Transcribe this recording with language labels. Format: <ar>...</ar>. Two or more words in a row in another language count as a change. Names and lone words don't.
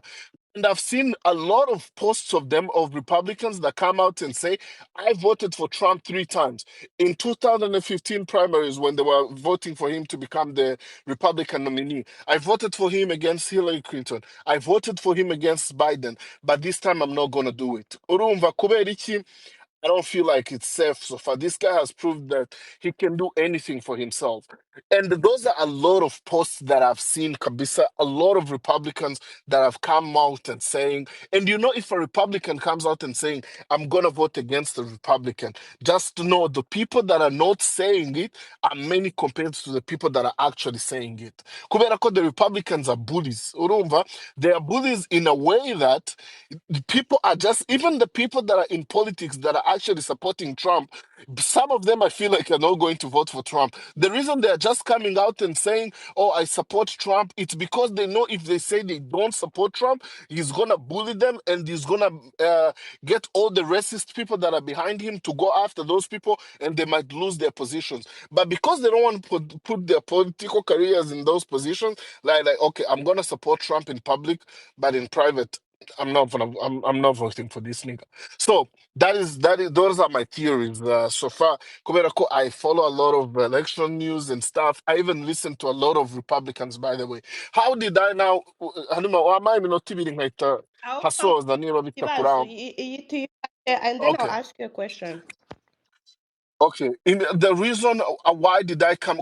<en>And I've seen a lot of posts of them, of Republicans that come out and say, I voted for Trump 3 times. In 2015 primaries, when they were voting for him to become the Republican nominee, I voted for him against Hillary Clinton. I voted for him against Biden. But this time I'm not going to do it.</en> <rw>Urumva kubera iki?</rw> <en>I don't feel like it's safe so far. This guy has proved that he can do anything for himself. And those are a lot of posts that I've seen, Kabisa, a lot of Republicans that have come out and saying, and if a Republican comes out and saying, I'm going to vote against the Republican, just to know the people that are not saying it are many compared to the people that are actually saying it.</en> <rw>Kubera ko</rw> <en>the Republicans are bullies. Urumva, they are bullies in a way that the people are just, even the people that are in politics that are actually supporting Trump, some of them I feel like are not going to vote for Trump. The reason they're just coming out and saying, oh, I support Trump, it's because they know if they say they don't support Trump, he's going to bully them and he's going to get all the racist people that are behind him to go after those people and they might lose their positions. But because they don't want to put their political careers in those positions, like okay, I'm going to support Trump in public, but in private, I'm not voting for this nigga. So those are my theories so far.</en> <rw>Kubera ko,</rw> <en>I follow a lot of election news and stuff. I even listen to a lot of Republicans, by the way. How did I now? Hanuma, why am I not TV like Hasos the name of it And then I'll Okay. ask you a question. Okay, the reason why did I come?</en>